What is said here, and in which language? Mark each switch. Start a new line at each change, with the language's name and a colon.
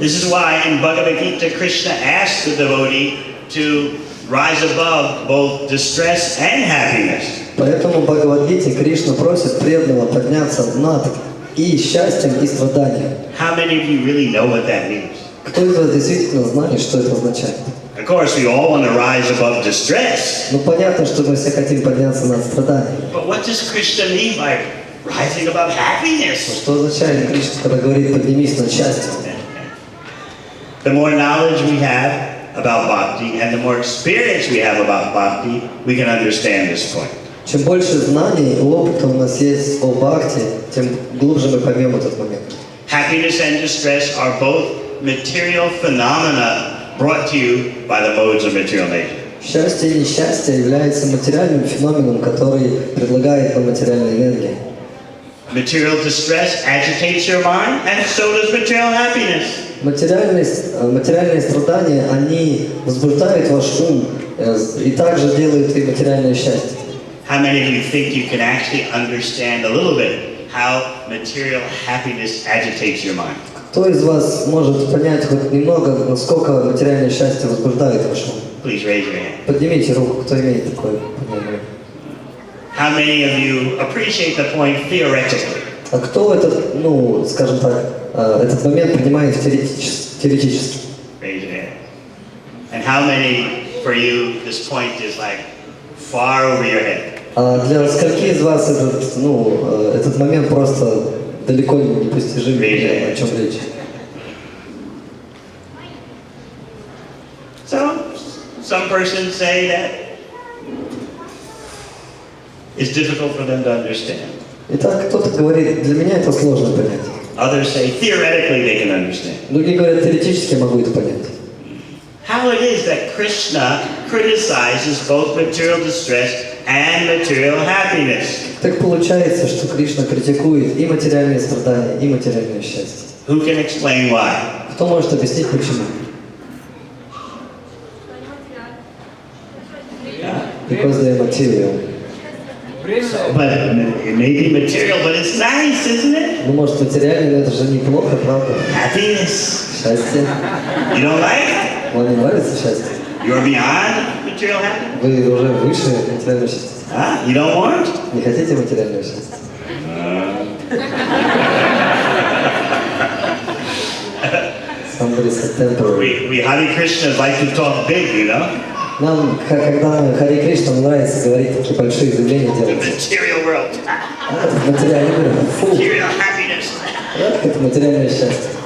English: This is why in Bhagavad Gita, Krishna asks the devotee to rise above both distress and happiness.
Russian: Поэтому в Бхагавад-гите Кришна просит преданного подняться над и счастьем, и страданием.
English: How many of you really know what that means?
Russian: Кто из вас действительно знает, что это означает?
English: Of course, we all want to rise above distress.
Russian: Ну понятно, что мы все хотим подняться над страданием.
English: But what does Krishna mean by rising above happiness?
Russian: Что означает Кришна, когда говорит «поднимись над счастьем»?
English: The more knowledge we have about bhakti and the more experience we have about bhakti, we can understand this point.
Russian: Чем больше знаний и опыта у нас есть о бхакти, тем глубже мы поймем этот момент.
English: Happiness and distress are both material phenomena brought to you by the modes of material nature.
Russian: Счастье и несчастье является материальным феноменом, который предлагает нам материальная энергия.
English: Material distress agitates your mind, and so does material happiness.
Russian: Материальные страдания, они возбуждают ваш ум и также делают и материальное счастье.
English: How many of you think you can actually understand a little bit how material happiness agitates your mind?
Russian: Кто из вас может понять хоть немного, насколько материальное счастье возбуждает ваш ум?
English: Please raise your hand.
Russian: Поднимите руку, кто имеет такое понимание.
English: How many of you appreciate the point theoretically?
Russian: А кто этот, скажем так, этот момент принимает теоретически.
English: Raise your hand. And how many for you this point is like far over your head?
Russian: А для скольки из вас этот момент просто далеко непостижим, о чем речь?
English: So, some persons say that it's difficult for them to understand.
Russian: Итак, кто-то говорит, для меня это сложно понять.
English: Others say theoretically they can understand.
Russian: Другие говорят, теоретически я могу это понять.
English: How it is that Krishna criticizes both material distress and material happiness.
Russian: Так получается, что Кришна критикует и материальные страдания, и материальное счастье.
English: Who can explain why?
Russian: Кто может объяснить почему?
English: Because they are material. So, but it may be material, but it's nice, isn't it?
Russian: Ну, может, материально, но это же неплохо, правда?
English: Happiness.
Russian: Счастье.
English: You don't like it?
Russian: Вам не нравится счастье?
English: You're beyond material happiness?
Russian: Вы уже выше материального счастья.
English: Huh? You don't want?
Russian: Не хотите материального счастья?
English: Somebody said temporary. We Hare Krishnas like to talk big, you know?
Russian: Нам, когда Харе Кришна, нравится говорить такие большие заявления
English: The
Russian: делать.
English: material world.
Russian: Это материальный мир. Фу,
English: Material happiness.
Russian: это материальное счастье.